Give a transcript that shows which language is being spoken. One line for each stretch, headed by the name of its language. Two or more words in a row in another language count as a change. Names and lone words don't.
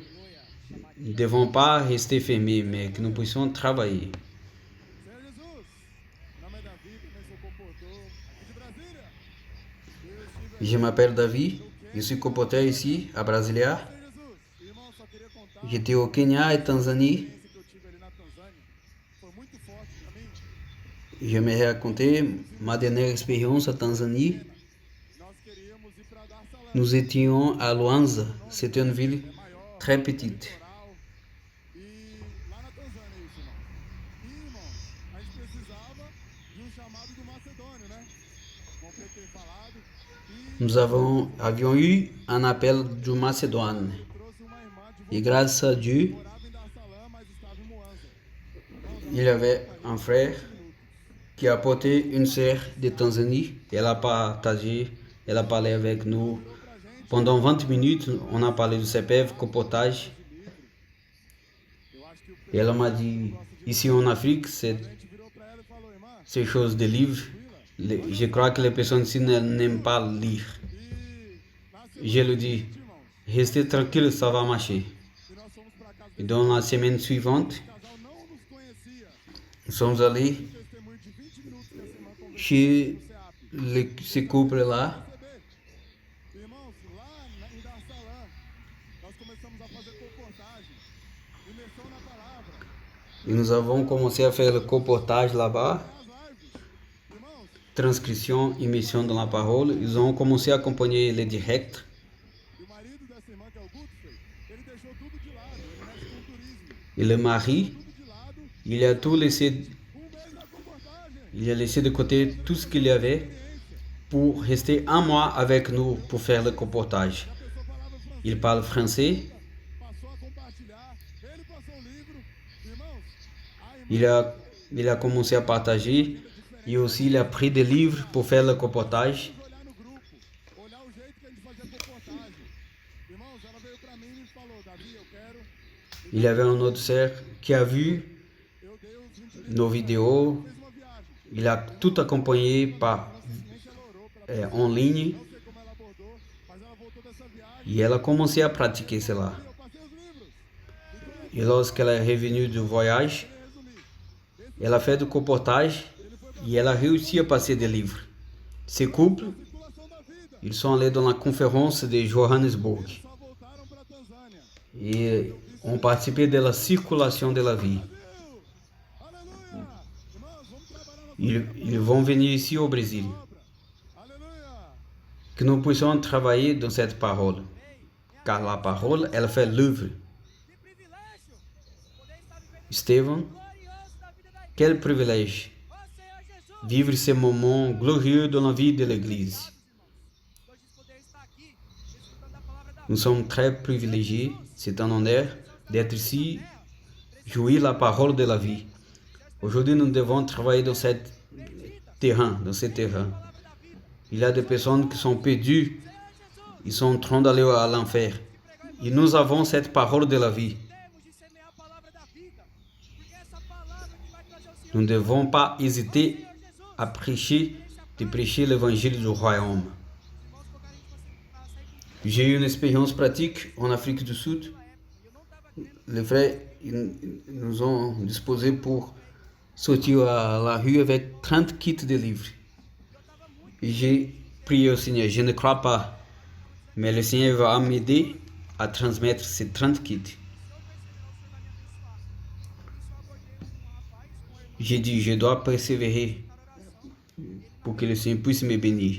French: Nous ne devons pas rester fermés, mais que nous puissions travailler. Je m'appelle David, je suis colporteur ici à Brasilia. J'étais au Kenya et Tanzanie.
Portuguese: experiência que eu tive ali na Tanzânia foi muito forte para mim.
French: Je me racontais ma dernière expérience à Tanzanie.
Portuguese: Nós queríamos ir para Dar Salam,
French: Nous étions à Luanza. C'était une ville
Portuguese: maior,
French: très petite.
Portuguese: litoral. E lá na Tanzânia isso, irmão. E, irmão, a gente precisava de um chamado do Macedônio, né? Como o Pedro tem falado. E
French: Nous avions eu un appel du Macédoine.
Portuguese: trouxe uma irmã de
French: Et grâce à Dieu,
Portuguese: morava em Dar Salam, mas estava em Moanza.
French: il y avait un frère qui a apporté une sœur de Tanzanie. Elle a partagé, elle a parlé avec nous. Pendant 20 minutes, on a parlé de CPF, comportage.
Portuguese: Eu acho que o
French: Et elle m'a dit, ici en Afrique,
Portuguese: a gente virou para ela e falou, irmã,
French: ces choses de livres, je crois que les personnes ici n'aiment pas lire.
Portuguese: e na
French: Je lui dis,
Portuguese: seguinte, irmãos,
French: restez tranquille, ça va marcher.
Portuguese: e nós fomos para casa
French: Et
Portuguese: desse
French: dans la semaine suivante,
Portuguese: casal, não nos conhecia.
French: nous sommes allés
Portuguese: Testemunho de 20 minutos que essa irmã conversou
French: chez
Portuguese: no CEAP.
French: ce couple-là.
Portuguese: Irmãos, lá em Dar Salam, nós começamos a fazer comportagem, imersão na palavra,
French: Et nous avons commencé à faire le comportage là-bas,
Portuguese: as lives. Irmãos,
French: transcription, émission dans la parole. Ils ont commencé à accompagner les directs.
Portuguese: e o marido dessa irmã, que é o Gutfrey, ele deixou tudo de lado, ele mexe com turismo,
French: Et le mari,
Portuguese: tudo de lado,
French: il a tout laissé,
Portuguese: mês na comportagem,
French: il a laissé de côté tout ce qu'il y avait pour rester un mois avec nous pour faire le comportage.
Portuguese: a pessoa falava francês,
French: Il parle français.
Portuguese: passou a compartilhar, ele passou o livro, irmãos, a irmã
French: Il a commencé à partager. Et aussi, il a pris des livres pour faire le comportage.
Portuguese: olhar no grupo, olhar o jeito que a gente fazia comportagem. Irmãos, ela veio pra mim e me falou, Davi, eu quero,
French: Il y avait un autre sœur qui a vu
Portuguese: eu dei os 20 livros,
French: nos vidéos.
Portuguese: fez uma viagem.
French: Il a tout accompagné par,
Portuguese: Simplesmente ela orou pela
French: en ligne.
Portuguese: não sei como ela abordou, mas ela voltou dessa viagem
French: Et elle a commencé à pratiquer cela.
Portuguese: e eu passei os livros.
French: Et lorsqu'elle est revenue du voyage,
Portuguese: Resumir,
French: elle a fait du comportage et elle a réussi à passer des livres. Ces couples,
Portuguese: circulação da vida,
French: ils sont allés dans la conférence de Johannesburg
Portuguese: só voltaram pra Tanzânia.
French: et ont participé de la circulation de la vie.
Portuguese: Aleluia! Irmãos, vamos trabalhar nossa
French: Ils vont venir ici au Brésil.
Portuguese: obra. Aleluia!
French: Que nous puissions travailler dans cette parole. Car la parole, elle fait l'œuvre.
Portuguese: Que privilégio poder estar vivendo Esteban, glorioso da vida da igreja.
French: quel privilège
Portuguese: Ó Senhor Jesus,
French: vivre ces moments glorieux dans la vie de l'Église.
Portuguese: hoje poder estar aqui escutando a palavra da
French: Nous sommes très privilégiés. C'est un honneur d'être ici, jouir la parole de la vie. Aujourd'hui, nous devons travailler dans ce terrain. Il y a des personnes qui sont perdues. Ils sont en train d'aller à l'enfer. Et nous avons cette parole de la vie.
Portuguese: temos de semear a palavra da vida, porque é essa palavra que vai trazer o Senhor
French: Nous ne devons pas hésiter
Portuguese: Jesus.
French: à prêcher, de prêcher l'évangile du royaume.
Portuguese: Irmãos, colocar a gente para sair com
French: J'ai eu une expérience pratique en Afrique du Sud.
Portuguese: época, e eu não estava aqui.
French: Les frères ils nous ont disposé pour sortir à la rue avec 30 kits de livres. Et j'ai prié au Seigneur, je ne crois pas, mais le Seigneur va m'aider à transmettre ces 30 kits. J'ai dit, je dois persévérer pour que le Seigneur puisse me bénir.